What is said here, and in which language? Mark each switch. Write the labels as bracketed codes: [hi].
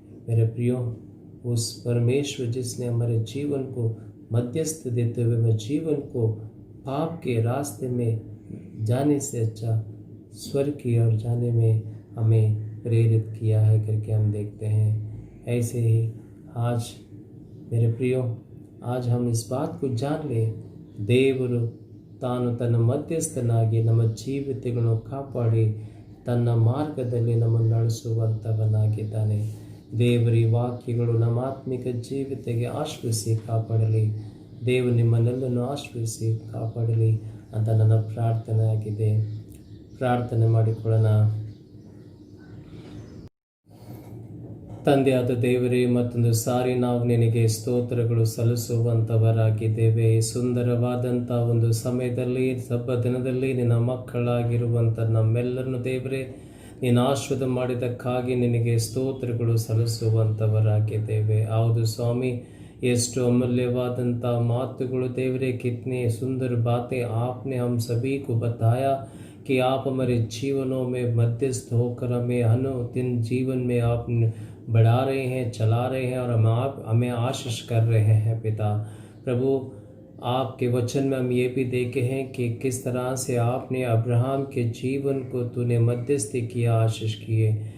[hi] मेरे प्रियो, उस परमेश्वर जिसने हमारे जीवन को मध्यस्थ देते हुए हमारे जीवन को पाप के रास्ते में जाने से अच्छा स्वर्ग की ओर जाने में हमें प्रेरित किया है करके हम देखते हैं. ऐसे ही आज मेरे प्रियो, आज हम इस बात को जान लें. [kn] ದೇವರು ತಾನು ತನ್ನ ಮಧ್ಯಸ್ಥನಾಗಿ ನಮ್ಮ ಜೀವಿತಗಳನ್ನು ಕಾಪಾಡಿ ತನ್ನ ಮಾರ್ಗದಲ್ಲಿ ನಮ್ಮನ್ನು ನಡೆಸುವಂಥವನಾಗಿದ್ದಾನೆ. ದೇವರ ವಾಕ್ಯಗಳು ನಮ್ಮ ಆತ್ಮಿಕ ಜೀವಿತಕ್ಕೆ ಆಶ್ರಯಿಸಿ ಕಾಪಾಡಲಿ. ದೇವರು ನಿಮ್ಮನ್ನೆಲ್ಲನ್ನು ಆಶ್ರಯಿಸಿ ಕಾಪಾಡಲಿ ಅಂತ ನನ್ನ ಪ್ರಾರ್ಥನೆ ಆಗಿದೆ. ಪ್ರಾರ್ಥನೆ ಮಾಡಿಕೊಳ್ಳೋಣ. ತಂದೆಯಾದ ದೇವರೇ, ಮತ್ತೊಂದು ಸಾರಿ ನಾವು ನಿನಗೆ ಸ್ತೋತ್ರಗಳು ಸಲ್ಲಿಸುವಂಥವರಾಗಿದ್ದೇವೆ. ಸುಂದರವಾದಂಥ ಒಂದು ಸಮಯದಲ್ಲಿ, ಹಬ್ಬ ದಿನದಲ್ಲಿ ನಿನ್ನ ಮಕ್ಕಳಾಗಿರುವಂಥ ನಮ್ಮೆಲ್ಲರನ್ನು ದೇವರೇ ನೀನು ಆಶೀರ್ವಾದ ಮಾಡಿದ್ದಕ್ಕಾಗಿ ನಿನಗೆ ಸ್ತೋತ್ರಗಳು ಸಲ್ಲಿಸುವಂಥವರಾಗಿದ್ದೇವೆ. ಹೌದು ಸ್ವಾಮಿ, ಎಷ್ಟು ಅಮೂಲ್ಯವಾದಂಥ ಮಾತುಗಳು ದೇವರೇ. [hi] कितने सुंदर बातें आपने हम सभी को बताया कि आप हमारे जीवनों में मध्यस्थ होकर हमें अनुदिन जीवन में आप बढ़ा रहे हैं, चला रहे हैं और हमें आशीष कर रहे हैं पिता प्रभु. आपके वचन में हम ये भी देखे हैं कि किस तरह से आपने अब्राहम के जीवन को तूने मध्यस्थी किया, आशीष किए.